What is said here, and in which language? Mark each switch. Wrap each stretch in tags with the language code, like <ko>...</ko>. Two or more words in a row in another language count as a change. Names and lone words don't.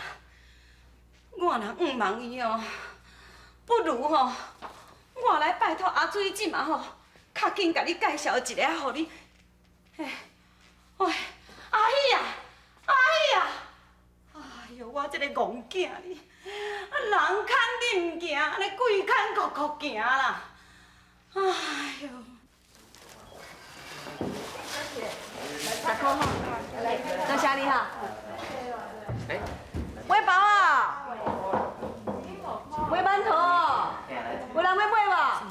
<nan>我若毋忙伊哦，不如吼，我来拜托阿水姊嘛吼，较紧甲你介绍一个，互你。喂，阿姨啊，阿姨啊！哎呦，我这个戆囝哩，啊人牵你唔行，安尼鬼牵酷酷行啦。哎呦！10块吼，多谢你哈。买包啊！买馒头哦，有人要买无？</nan>